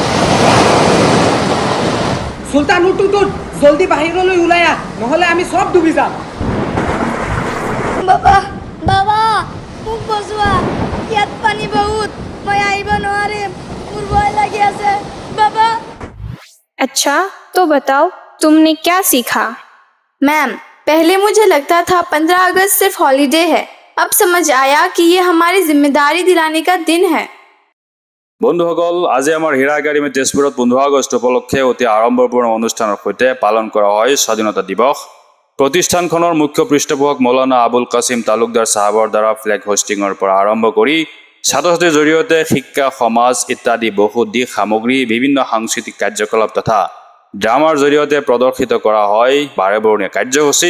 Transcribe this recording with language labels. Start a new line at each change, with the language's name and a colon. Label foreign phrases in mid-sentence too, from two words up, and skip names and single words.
Assamese: সুলতান উঠ উঠ, জলদি বাহিৰলৈ ওলাই আহ, নহ'লে আমি সব ডুবি যাম। বাবা বাবা মোক বচোৱা, ইয়াত পানী বহুত, মই আহিব নোৱাৰিম, মোৰ ভয় লাগি আছে বাবা।
Hindi: अच्छा तो बताओ तुमने क्या सीखा? मैम, पहले मुझे लगता था 15 अगस्त सिर्फ हॉलीडे है, अब समझ आया कि ये हमारी जिम्मेदारी दिलाने का दिन है।
Assamese: বন্ধুসকল, আজি আমাৰ হীৰা একাডেমী তেজপুৰত 15 আগষ্ট উপলক্ষে অতি আড়ম্বৰপূৰ্ণ অনুষ্ঠানৰ সৈতে পালন কৰা হয় স্বাধীনতা দিৱস। প্ৰতিষ্ঠানখনৰ মুখ্য পৃষ্ঠপোষক মৌলানা আবুল কাছিম তালুকদাৰ সাহাবৰ দ্বাৰা
English: flag hoisting
Assamese: পৰা আৰম্ভ কৰি ছাত্ৰ ছাত্ৰীৰ জৰিয়তে শিক্ষা, সমাজ ইত্যাদি বহু দিশ সামগ্ৰী, বিভিন্ন সাংস্কৃতিক কাৰ্যকলাপ তথা ড্ৰামাৰ জৰিয়তে প্ৰদৰ্শিত কৰা হয় বাৰেবৰণীয়া কাৰ্যসূচী।